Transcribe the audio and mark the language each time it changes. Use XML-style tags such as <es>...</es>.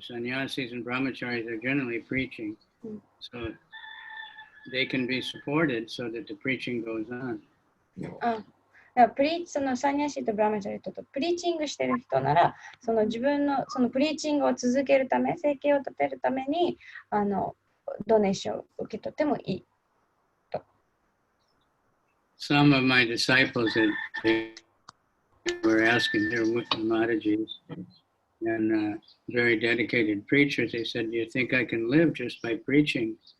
<en>Sannyasis and brahmacharis are generally preaching. So they can be supported so that the preaching goes on.</en> <ja>そのサンニャシとブラマチャリとプリーチングしてる人なら、その自分のそのプリーチングを続けるため、生計を立てるためにドネーションを受け取ってもいいと。</ja> <en>Some of my disciples they were asking their Maharajas and very dedicated preachers, they said, do you think I can live just by preaching?</en>